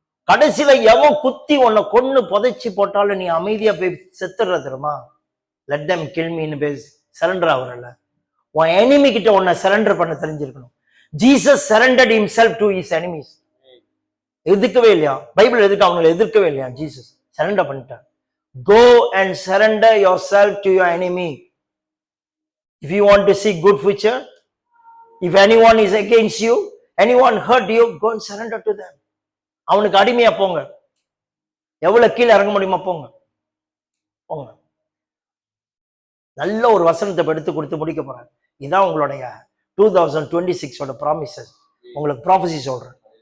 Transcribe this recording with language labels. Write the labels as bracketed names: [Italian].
[Tamil] கடைசியில எவன் குத்தி உன்னை கொன்னு புதைச்சி போட்டாலும் நீ அமைதியா போய் செத்துடுற தெரியுமா? [English] let them kill மீன்னு [Tamil] போய் சரண்டர் ஆகுறல. உன் எனிமி கிட்ட உன்னை சரண்டர் பண்ண தெரிஞ்சிருக்கணும். [English] Jesus surrendered himself to his enemies. [Tamil] எதிர்க்கவே இல்லையா? பைபிள் எதுக்கு அவங்களை எதிர்க்கவே இல்லையா? ஜீசஸ் சரண்டர் பண்ணிட்டார். [English] Go and surrender yourself to your enemy. If you want to see good future, if anyone is against you, anyone hurt you, go and surrender to them. [Tamil] அவனுக்கு அடிமையா போங்க. எவ்வளவு கீழே இறங்க முடியுமா போங்க போங்க. நல்ல ஒரு வசனத்தை எடுத்து கொடுத்து முடிக்க போறேன். இதான் உங்களுடைய 2026 ப்ராமிசஸ். உங்களுக்கு ப்ராஃபசி சொல்றேன்.